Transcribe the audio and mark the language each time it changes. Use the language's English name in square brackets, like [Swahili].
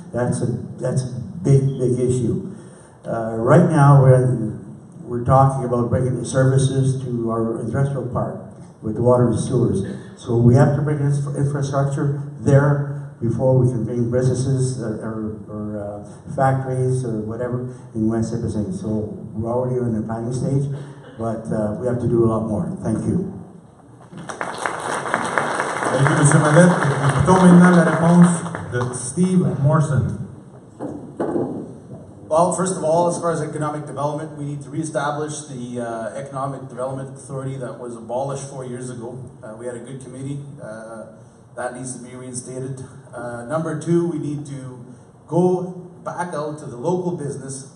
[English] That's a big issue. Right now, we're talking about bringing the services to our industrial park with the water and sewers. So we have to bring this infrastructure there before we can bring businesses or factories or whatever in West Nipissing. So we're already in the planning stage, but we have to do a lot more. Thank you. Thank you, Monsieur Mallette. [French] Écoutons maintenant la réponse de Steve Morrison. [English] Well, first of all, as far as economic development, we need to reestablish the Economic Development Authority that was abolished 4 years ago. We had a good committee. That needs to be reinstated. Number two, we need to go back out to the local business.